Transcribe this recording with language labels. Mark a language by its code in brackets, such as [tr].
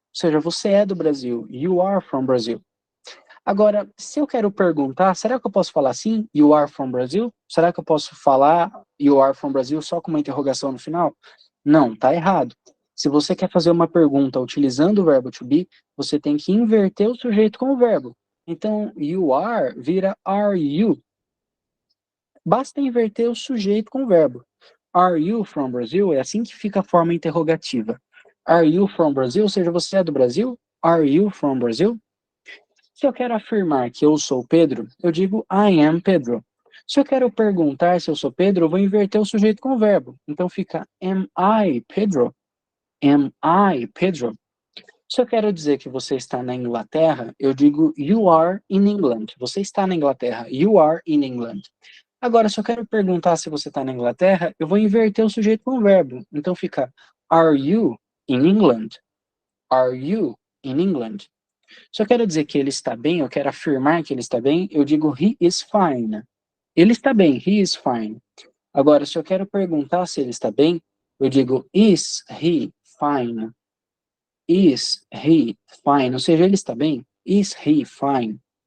[pt] Ou seja, você é do Brasil, [en] you are from Brazil. [pt] Agora, se eu quero perguntar, será que eu posso falar assim, [en] you are from Brazil? [pt] Será que eu posso falar [en] you are from Brazil [pt] só com uma interrogação no final? Não, tá errado. Se você quer fazer uma pergunta utilizando o verbo to be, você tem que inverter o sujeito com o verbo. Então, you are vira are you. Basta inverter o sujeito com o verbo. [en] Are you from Brazil? [pt] É assim que fica a forma interrogativa. [en] Are you from Brazil? [pt] Ou seja, você é do Brasil? [en] Are you from Brazil? [pt] Se eu quero afirmar que eu sou Pedro, eu digo [en] I am Pedro. [pt] Se eu quero perguntar se eu sou Pedro, eu vou inverter o sujeito com o verbo. Então fica [en] am I Pedro? Am I Pedro? [pt] Se eu quero dizer que você está na Inglaterra, eu digo [en] you are in England. [pt] Você está na Inglaterra. [en] You are in England. [pt] Agora, se eu quero perguntar se você está na Inglaterra, eu vou inverter o sujeito com o verbo. Então fica, [en] are you in England? Are you in England? [pt] Se eu quero dizer que ele está bem, eu quero afirmar que ele está bem, eu digo [en] he is fine. [pt] Ele está bem, [en] he is fine. [pt] Agora, se eu quero perguntar se ele está bem, eu digo [en] is he fine? Is he fine? [pt] Ou seja, ele está bem? [en] Is he fine?